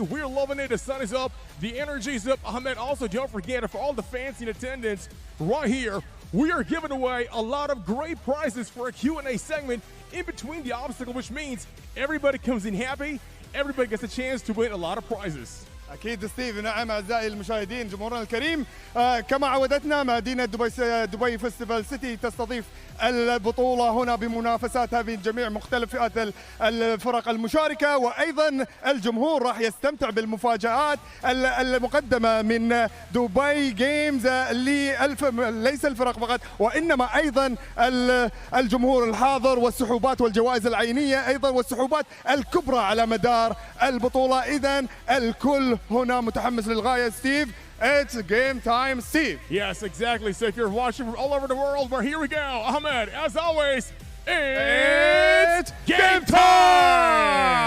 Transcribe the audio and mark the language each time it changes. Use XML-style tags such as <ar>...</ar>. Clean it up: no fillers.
<en>We're loving it. The sun is up. The energy's up. Ahmed, also don't forget, for all the fans in attendance right here, we are giving away a lot of great prizes for a Q&A segment in between the obstacle, which means everybody comes in happy. Everybody gets a chance to win a lot of prizes.</en> <ar>أكيد ستيف. نعم أعزائي المشاهدين جمهورنا الكريم، كما عودتنا مدينة دبي فيستيفال سيتي تستضيف البطولة هنا بمنافساتها بين جميع مختلف فئات الفرق المشاركة، وأيضا الجمهور راح يستمتع بالمفاجآت المقدمة من دبي جيمز ليس الفرق فقط وإنما أيضا الجمهور الحاضر والسحوبات والجوائز العينية أيضا والسحوبات الكبرى على مدار البطولة. إذن الكل هنا متحمس للغاية ستيف.</ar> <en>It's game time, Steve. Yes, exactly. So if you're watching from all over the world, well, here we go. Ahmed, as always, it's game time!</en>